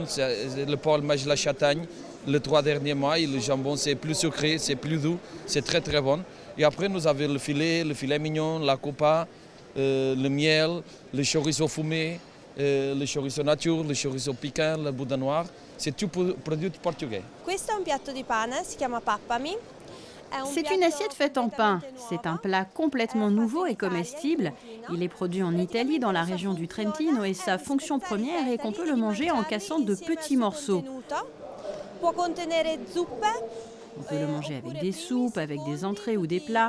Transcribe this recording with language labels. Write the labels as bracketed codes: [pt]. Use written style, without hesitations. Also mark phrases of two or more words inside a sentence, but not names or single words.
[fr] C'est le porc, le mage, la châtaigne. Les 3 derniers mois, et le jambon, c'est plus sucré, c'est plus doux. C'est très très bon. Et après, nous avons le filet mignon, la copa, le miel, le chorizo fumé, le chorizo nature, le chorizo piquant, le boudin noir. C'est tout produit portugais. [it] Questo è un piatto di pane, si chiama pappami. [fr] C'est une assiette faite en pain. C'est un plat complètement nouveau et comestible. Il est produit en Italie, dans la région du Trentino, et sa fonction première est qu'on peut le manger en cassant de petits morceaux. On peut le manger avec des soupes, avec des entrées ou des plats.